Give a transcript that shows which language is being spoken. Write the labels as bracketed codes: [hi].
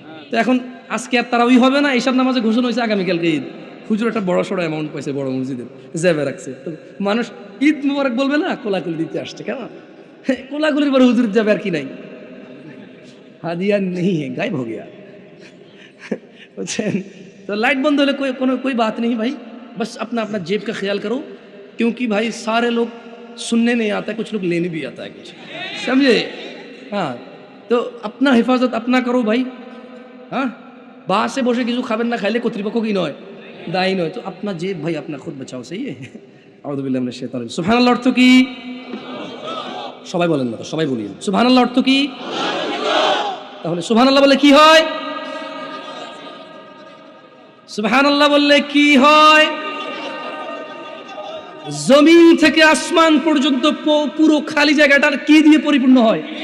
[bn] তো এখন আজকে আর তারা ওই হবে না, এইসব নামাজে ঘোষণা হয়েছে আগামীকালকে ঈদ। হুজুর একটা বড় সড়ো অ্যামাউন্ট পাইছে বড় মসজিদের, জ্যাবে রাখছে। তো মানুষ ঈদ মুবারক বলবে না, কোলাকুলি দিতে আসছে। কেন কোলাকুলির পরে হুজুর যাবে আর কি নাই, হাদিয়া নেই গায়েব হয়ে গিয়া, বুঝছেন? [hi] तो लाइट बंद होले कोई बात नहीं भाई, बस अपना अपना जेब का ख्याल करो, क्योंकि भाई सारे लोग सुनने नहीं आता है, कुछ लोग लेने भी आता है कुछ, समझे? हाँ, तो अपना हिफाजत अपना करो भाई। हाँ, बाहर से [bn] বসে কিছু খাবেন না, খাইলে কর্তৃপক্ষ কি নয়, দায়ী নয়। [hi] তো अपना जेब भाई अपना खुद बचाओ, सही है? [bn] আউযু বিল্লাহি মিনাশ শাইতানির রাজিম। সুবহানাল্লাহ অর্থ কি? সবাই বলেন না তো, সবাই বলি সুবহানাল্লাহ অর্থ কি? তাহলে সুবহানাল্লাহ বলে কি হয়? সুবহানাল্লাহ বললে কি হয়? জমিন থেকে আসমান পর্যন্ত পুরো খালি জায়গাটার কি দিয়ে পরিপূর্ণ হয়?